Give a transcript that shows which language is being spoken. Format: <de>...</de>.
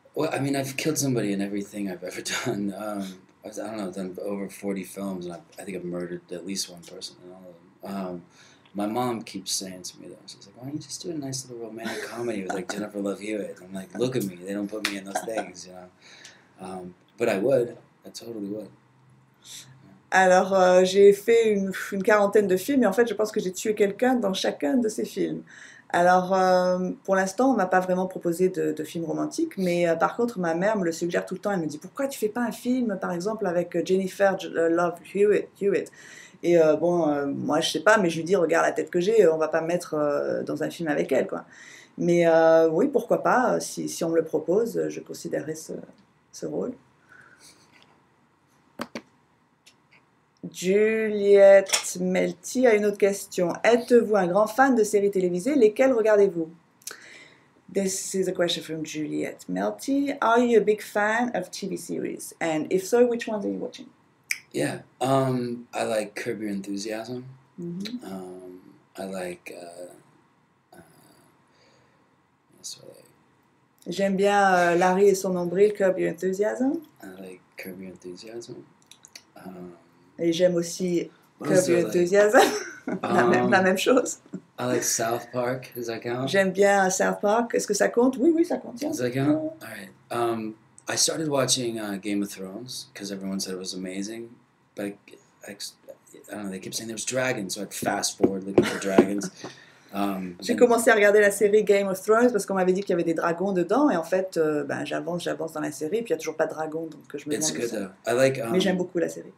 <en>Well, I mean, I've killed somebody in everything I've ever done. I don't know, I've done over 40 films, and I think I've murdered at least one person in all of them. My mom keeps saying to me, though, she's like, why don't you just do a nice little romantic comedy with, like, Jennifer Love Hewitt? And I'm like, look at me, they don't put me in those things, But I totally would.</en> <fr>Alors, j'ai fait une quarantaine de films et en fait, je pense que j'ai tué quelqu'un dans chacun de ces films. Alors, pour l'instant, on m'a pas vraiment proposé de film romantique, mais par contre, ma mère me le suggère tout le temps. Elle me dit, pourquoi tu fais pas un film, par exemple, avec Jennifer Love Hewitt? Et moi, je sais pas, mais je lui dis, regarde la tête que j'ai, on va pas me mettre dans un film avec elle, quoi. Mais oui, pourquoi pas, si on me le propose, je considérerais ce rôle. Juliette Melty a une autre question. Êtes-vous un grand fan de séries télévisées? Lesquelles regardez-vous?</fr> <en>This is a question from Juliette Melty. Are you a big fan of TV series? And if so, which ones are you watching? Yeah, I like Curb Your Enthusiasm. Mm-hmm. I like...</en> <fr>J'aime bien Larry et son nombril, Curb Your Enthusiasm.</fr> <en>I like Curb Your Enthusiasm.</en> <fr>Et j'aime aussi</fr> <en>What Curb else do Your I like?</en> <fr>Enthusiasm, la même chose.</fr> <en>I like South Park. Does that count?</en> <fr>J'aime bien South Park. Est-ce que ça compte? Oui, oui, ça compte. Tiens.</fr> <en>Does that count? All right. I started watching Game of Thrones because everyone said it was amazing, but I don't know. They kept saying there was dragons, so I'd fast forward looking for dragons.</en> <fr>J'ai commencé à regarder la série Game of Thrones parce qu'on m'avait dit qu'il y avait des dragons dedans et en fait, j'avance dans la série et puis il n'y a toujours pas de dragon donc je me</fr> <en>It's</en> <fr>demande.</fr> <en>good though. I like.</en> <fr>Mais j'aime beaucoup la série.</fr>